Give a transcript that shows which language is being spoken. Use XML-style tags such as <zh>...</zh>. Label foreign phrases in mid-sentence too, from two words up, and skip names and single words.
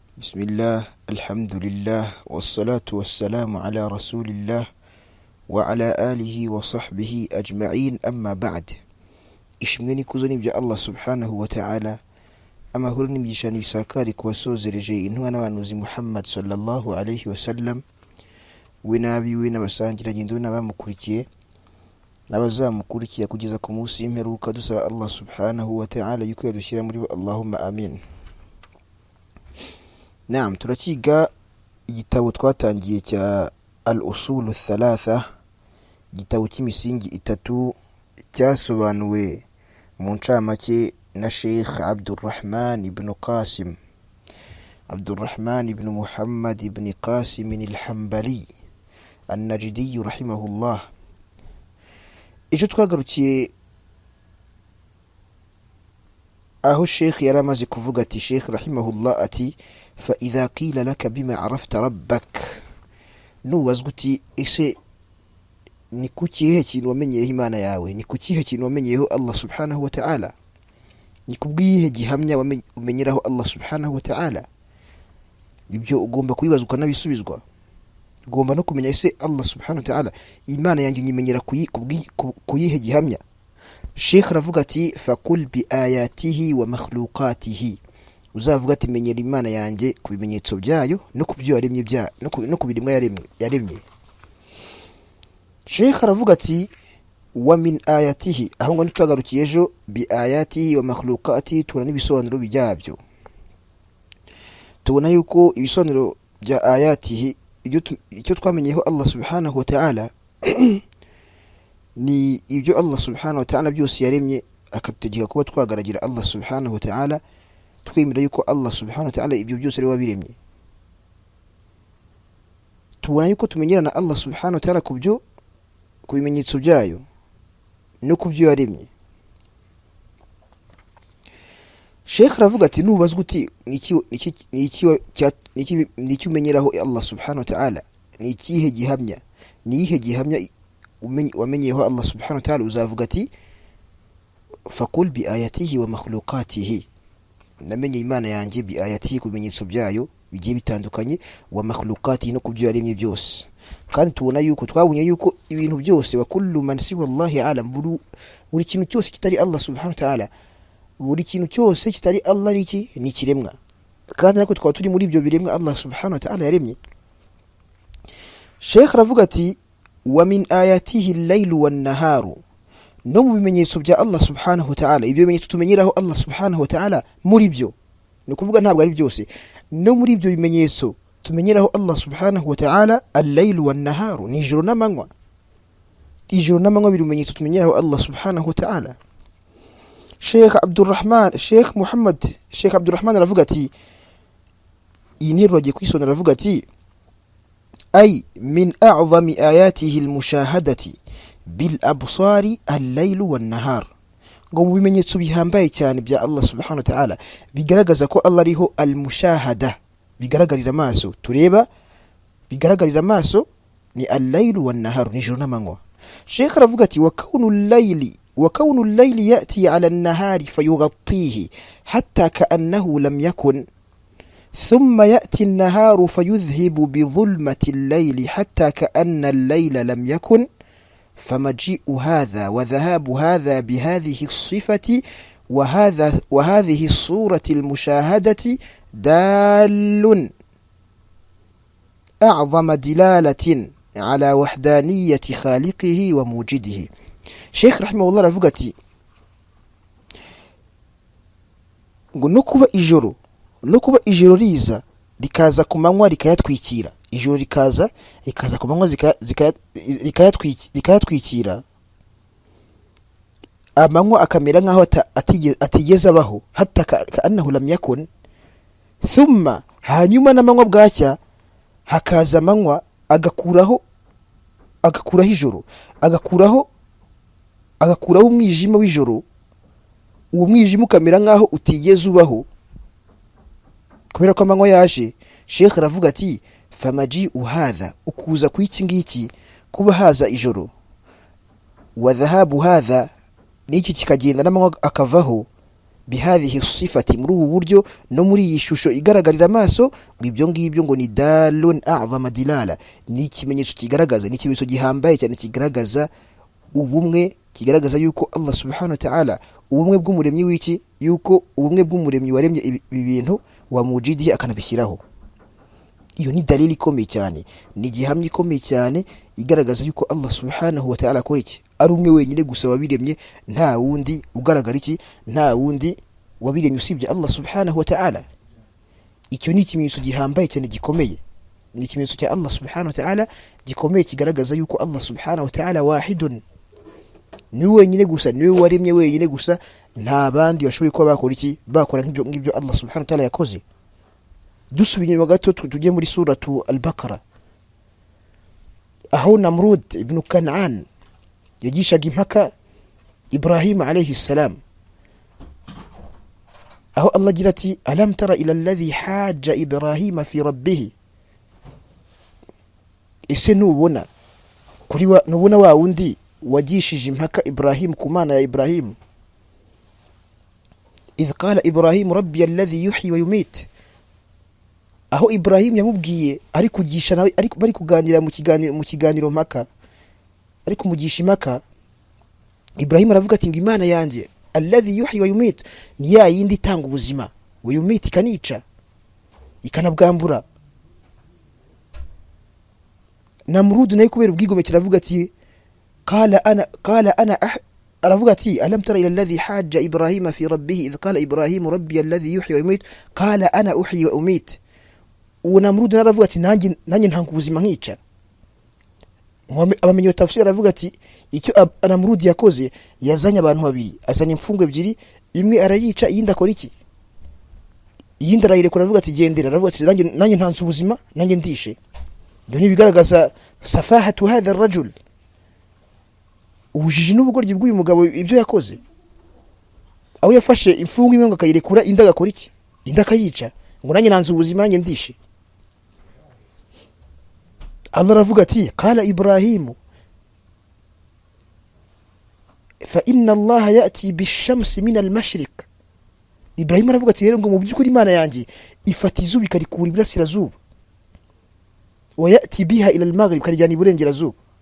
<ar>بسم الله الحمد لله والصلاة والسلام على رسول الله وعلى آله وصحبه أجمعين أما بعد</ar> <rw>ishimwe n'ikuzo bya</rw> <ar>الله سبحانه وتعالى</ar> <rw>amahoro n'imigisha n'ibisakari kubasozereje intumwa n'abanuzi Muhammad</rw> <ar>صلى الله عليه وسلم</ar> <rw>we nabiwe n'abasangira ngendo n'abamukurikiye n'abazamukurikiye kugeza ku munsi w'imperuka dusaba</rw> <ar>الله سبحانه وتعالى</ar> <rw>yuko yadushyira muri bo</rw> <ar>اللهم آمين.</ar> <rw>Naam, turakiga igitabo twatangiye cya</rw> <ar>الأصول ثلاثة,</ar> <rw>igitabo cy'imisingi itatu cyasobanuwe mu ncamake na Sheikh Abdurrahman ibn Qasim, Abdurrahman ibn Muhammad ibn Qasim al-Hanbali an-Najdi rahimahullah. Icyo twagarukiye aho Sheikh yaramaze kuvuga ati, Sheikh rahimahullah ati</rw> <ar>فإذا قيل لك بما عرفت ربك</ar> <rw>نubazwa uti ese ni kukihe kintu wamenyeyeho Imana yawe, ni kukihe kintu wamenyeyeho</rw> <ar>الله سبحانه وتعالى,</ar> <rw>ni kubwihe gihamya umenyeraho</rw> <ar>الله سبحانه وتعالى.</ar> <rw>Ibyo ugomba kubibaza ukanabisubizwa. Ugomba no kumenya ese</rw> <ar>الله سبحانه وتعالى</ar> <rw>Imana yanjye nyimenyera kuyihe gihamya. Sheikh aravuga ati</rw> <ar>فقل بآياته ومخلوقاته,</ar> <rw>uzavuga ati menyera Imana yanjye ku bimenyetso byayo no kubyo yaremye no kubirimwa yaremye. Sheikh aravuga ati</rw> <ar>ومن آياته,</ar> <rw>aho ngo nitwagarukiye ejo</rw> <ar>بآياته ومخلوقاته,</ar> <rw>tubona n'ibisobanuro byabyo. Tubona yuko ibisobanuro bya ayatihi icyo twamenyeho</rw> <ar>الله سبحانه وتعالى</ar> <rw>ni ibyo</rw> <ar>الله سبحانه وتعالى</ar> <rw>byose yaremye akategeka kuba twagaragira</rw> <ar>الله سبحانه وتعالى,</ar> <rw>twemera yuko</rw> <ar>الله سبحانه وتعالى</ar> <rw>ibyo byose ari wabiremye. Tubona yuko tumenyerana</rw> <ar>الله سبحانه وتعالى</ar> <rw>kubyo ku bimenyetso byayo no kubyo yaremye. Sheikh aravuga ati nubazwa uti niki umenyeraho</rw> <ar>الله سبحانه وتعالى,</ar> <rw>ni ikihe gihamya, ni ihe gihamya wamenyeyeho</rw> <ar>الله سبحانه وتعالى,</ar> <rw>uzavuga ati</rw> <ar>فقل بآياته ومخلوقاته,</ar> <rw>namenye Imana yanjye</rw> <ar>بآياته</ar> <rw>ku bimenyetso byayo bigiye bitandukanye,</rw> <ar>ومخلوقاته</ar> <rw>no kubyo yaremye byose. Kandi tubona yuko twabunye yuko ibintu byose</rw> <ar>وكل من سوى الله عالم,</ar> <rw>buri kintu cyose kitari</rw> <ar>الله سبحانه وتعالى,</ar> <rw>buri kintu cyose kitari Allah ni kiremwa, kandi nako twaba turi muri ibyo biremwa</rw> <ar>الله سبحانه وتعالى</ar> <rw>yaremye.</rw> <ar>Sheikh</ar> <rw>aravuga ati</rw> <ar>ومن آياته الليل والنهار,</ar> <rw>no mu bimenyetso bya</rw> <ar>الله سبحانه وتعالى,</ar> <rw>ibyo bimenyetso tumenyeraho</rw> <ar>الله سبحانه وتعالى</ar> <rw>muri byo, ni kuvuga ntabwo ari byose, no muri ibyo bimenyetso tumenyeraho</rw> <ar>الله سبحانه وتعالى الليل والنهار,</ar> <rw>ni ijoro n'amanywa. Ijoro n'amanywa biri bimenyetso tumenyeraho</rw> <ar>الله سبحانه وتعالى.</ar> <rw>Sheikh Abdurrahman aravuga ati, iyi nteruro agiye kwisonera, aravuga ati</rw> <ar>أي من أعظم آياته المشاهدة بالأبصار الليل والنهار,</ar> <rw>ngo mu bimenyetso bihambaye cyane bya</rw> <ar>الله سبحانه وتعالى</ar> <rw>bigaragaza ko Allah ariho al-mushahada, bigaragarira amaso, tureba bigaragarira amaso, ni</rw> <ar>الليل والنهار,</ar> <rw>ni ijoro n'amanywa.</rw> <ar>Sheikh</ar> <rw>aravuga ati</rw> <ar>وكون الليل يأتي على النهار فيغطيه حتى كأنه لم يكن, ثم يأتي النهار فيذهب بظلمة الليل حتى كأن الليل لم يكن، فمجيء هذا وذهاب هذا بهذه الصفة وهذه الصورة المشاهدة دال أعظم دلالة على وحدانية خالقه وموجده. شيخ رحمه الله</ar> <rw>aravuga ati ngo no kuba ijoro riza rikaza ku manywa rikayatwikira, ijoro rikaza ku manywa rikayatwikira, amanywa akamera nkaho atigeze abaho,</rw> <ar>حتى كأنه لم يكن ثم,</ar> <rw>hanyuma n'amanywa bwacya hakaza amanywa agakuraho ijoro, agakuraho umwijima w'ijoro, uwo mwijima ukamera nkaho utigeze ubaho kubera ko amanywa yaje. Sheikh aravuga ati</rw> <ar>فمجيء هذا,</ar> <rw>ukuza kw'iki ngiki kuba haza ijoro,</rw> <ar>وذهاب هذا,</ar> <rw>n'iki kikagenda n'amanywa akavaho,</rw> <ar>بهذه الصفة,</ar> <rw>muri ubu buryo no muri iyi shusho igaragarira amaso, ibyo ngibyo ngo ni</rw> <ar>دال أعظم دلالة,</ar> <rw>ni ikimenyetso kigaragaza, ni ikimenyetso gihambaye cyane kigaragaza ubumwe, kigaragaza yuko</rw> <ar>الله سبحانه وتعالى</ar> <rw>ubumwe bw'umuremyi w'iki, yuko ubumwe bw'umuremyi waremye ibi bintu</rw> <ar>وموجده</ar> <rw>akanabishyiraho. Iyo ni dalili ikomeye cyane, ni gihamya ikomeye cyane igaragaza yuko</rw> <ar>الله سبحانه وتعالى</ar> <rw>akora iki, ari umwe wenyine gusa wabiremye, nta wundi ugaragara iki, nta wundi wabiremye usibye</rw> <ar>الله سبحانه وتعالى.</ar> <rw>Icyo ni ikimenyetso gihambaye cyane gikomeye, ni ikimenyetso cya</rw> <ar>الله سبحانه وتعالى</ar> <rw>gikomeye kigaragaza yuko</rw> <ar>الله سبحانه وتعالى واحد,</ar> <rw>ni wenyine gusa, ni we waremye wenyine gusa, nta bandi bashoboye kuba bakora iki, bakora ngibyo</rw> <ar>الله سبحانه وتعالى</ar> <rw>yakoze. Dusubiye inyuma gato tujye muri suratu al-Baqara, aho Namrud ibn Kan'an yagishaga impaka Ibrahim</rw> <ar>عليه السلام,</ar> <rw>aho Allah agira ati</rw> <ar>ألم تر إلى الذي حاج إبراهيم في ربه,</ar> <rw>ese nubona wa wundi wagishije impaka Ibrahim ku mana ya Ibrahim,</rw> <ar>إذ قال إبراهيم ربي الذي يحيي ويميت,</ar> <rw>aho Ibrahim yamubwiye ari kugisha nawe, ari bari kuganira mu kiganiro mpaka, ari kumugisha impaka. Ibrahim aravuga ati ngo imana yanjye</rw> <ar>الذي يحيي ويميت,</ar> <rw>ni ya yindi itanga ubuzima,</rw> <ar>ويميت</ar> <rw>ikanica ikanabwambura. Namrud naye kubera ubwigomeke aravuga ati</rw> <ar>قال أنا</ar> <rw>aravuga ati</rw> <ar>ألم تر إلى الذي حاج إبراهيم في ربه إذ قال إبراهيم ربي الذي يحيي ويميت قال أنا أحيي وأميت.</ar> <rw>Uwo Namrud aravuga ati nanjye ntanga ubuzima nkica. Abamenye tafsiri aravuga ati icyo Namrud yakoze, yazanye abantu babiri, azanye imfungwe ebyiri, imwe arayica, iyindi akora iki, iyindi arayirekura, aravuga ati gendera, aravuga ati nanjye ntanze ubuzima, nanjye ndishe. Ibyo ni bigaragaza</rw> <ar>سفاهة هذا الرجل,</ar> <rw>ubujiji n'ubugoryi bw'uyu mugabo ibyo yakoze, aho yafashe imfungwa imwe ngo akayirekura, indi agakora iki, indi akayica, ngo nanjye ntanze ubuzima, nanjye ndishe. Allah aravuga ati</rw> <ar>قال إبراهيم فإن الله يأتي بالشمس من المشرق,</ar> <rw>Ibrahim aravuga ati rero ngo mu byukuri imana yanjye ifata izuba ikarikura iburasirazuba,</rw> <ar>ويأتي بها إلى المغرب,</ar> <rw>karijyana iburengerazuba.</rw>